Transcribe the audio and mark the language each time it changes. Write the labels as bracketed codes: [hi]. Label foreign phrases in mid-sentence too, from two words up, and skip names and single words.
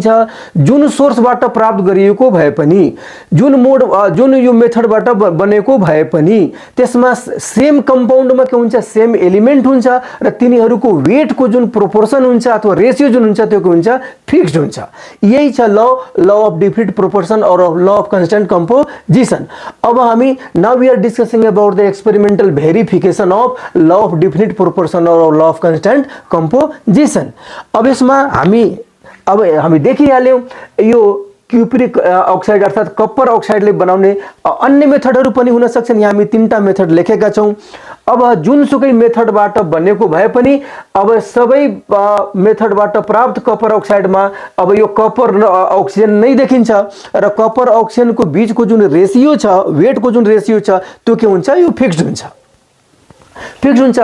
[ne] जुन सोर्सबाट प्राप्त गरिएको भए पनि, जुन यो मेथडबाट बनेको भए पनि त्यसमा [en] same compound [ne] के हुन्छ, [en] same element [ne] हुन्छ र तिनीहरूको वेटको जुन प्रोपोर्सन हुन्छ अथवा रेसियो जुन हुन्छ त्यो के हुन्छ, फिक्स्ड हुन्छ। यही छ [en] law of definite proportion और law of constant composition. [ne] अब हामी [en] now we are discussing about the experimental verification of law of definite proportion और law of constant composition. [hi] अब इसमें [ne] हामी देखिहाल्यौं यो [en] cupric oxide [ne] अर्थात [en] copper oxide [ne] बनाउने अन्य मेथडहरू पनि हुन सक्छन्। यहाँ हामी 3टा मेथड लेखेका छौं। अब जुनसुकै मेथडबाट बनेको भए पनि अब सबै मेथडबाट प्राप्त [en] copper oxide [ne] अब यो कपर र अक्सिजन नै देखिन्छ र कपर अक्सिजनको बीचको जुन रेशियो छ, वेटको जुन रेशियो छ त्यो के हुन्छ, यो फिक्स्ड हुन्छ, फिक्स्ड हुन्छ।